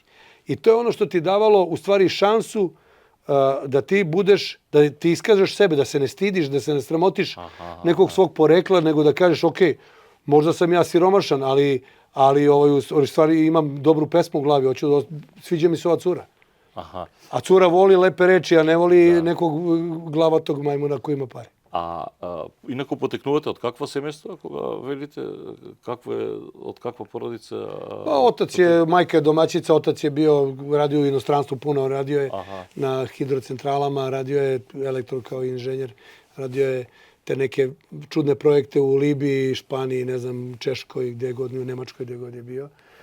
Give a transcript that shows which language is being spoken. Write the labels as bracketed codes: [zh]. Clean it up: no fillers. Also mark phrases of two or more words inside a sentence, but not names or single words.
[sr] I to je ono što ti davalo u stvari šansu da ti budeš, da ti iskažeš sebe, da se ne stidiš, da se ne sramotiš nekog svog porekla, nego da kažeš, ok, možda sam ja siromašan, ali u stvari imam dobru pesmu u glavi, sviđa mi se ova cura. A cura voli lepe reči, a ne voli nekog glavatog majmuna koji ima pare. [mk] Инако потекнувате од каква семејство, кога велите, од каква породица? [sr] Otac je, majka je domaćica, otac je bio, radio u inostranstvu puno, radio je na hidrocentralama, radio je elektro kao inženjer, radio je te neke čudne projekte u Libiji, Španiji, ne znam, Češkoj, gdje god, u Nemačkoj, gdje god je bio.